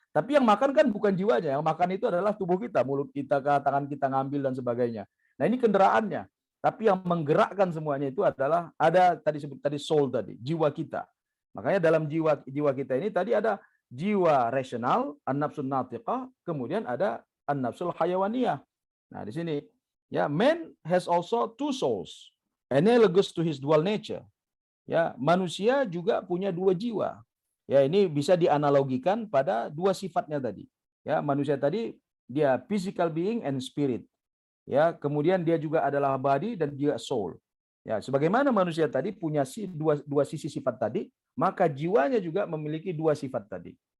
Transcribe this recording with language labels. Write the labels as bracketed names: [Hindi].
[Indonesian] Tapi yang makan kan bukan jiwanya, yang makan itu adalah tubuh kita, mulut kita, tangan kita ngambil dan sebagainya. Nah, ini kendaraannya. Tapi yang menggerakkan semuanya itu adalah ada tadi sebut tadi soul tadi, jiwa kita. Makanya dalam jiwa kita ini tadi ada jiwa rasional, an-nafsun natiqah, kemudian ada an-nafsul hayawaniyah. Nah, di sini ya, [English] man has also two souls, analogous to his dual nature. [Indonesian] Ya, manusia juga punya dua jiwa. Ya, ini bisa dianalogikan pada dua sifatnya tadi. Ya, manusia tadi dia [English] physical being and spirit. [Indonesian] Ya, kemudian dia juga adalah body dan juga soul. Ya, sebagaimana manusia tadi punya dua sisi sifat tadi, maka jiwanya juga memiliki dua sifat tadi.